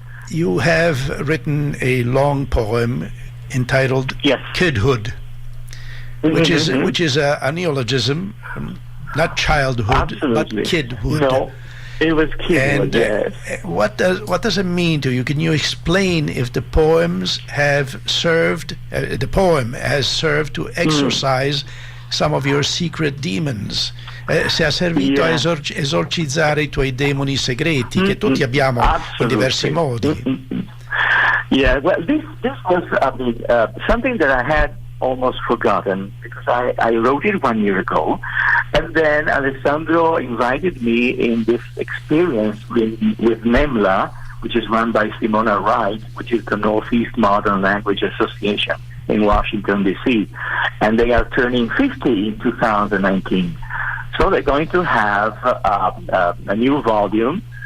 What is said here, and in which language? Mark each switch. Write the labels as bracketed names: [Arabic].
[English] You have written a long poem entitled Kidhood, which is a neologism, not childhood, but kidhood. No, it was kidhood. And what does it mean to you? Can you explain if the poems have served? The poem has served to exorcise some of your secret demons. [Italian] Se ha servito a esorcizzare I tuoi demoni segreti, che tutti abbiamo in diversi modi. [English] Yeah, well, this was something that I had almost forgotten, because I wrote it 1 year ago, and then Alessandro invited me in this experience with NEMLA, which is run by Simona Wright, which is the Northeast Modern Language Association in Washington, D.C., and they are turning 50 in 2019. So they're going to have a new volume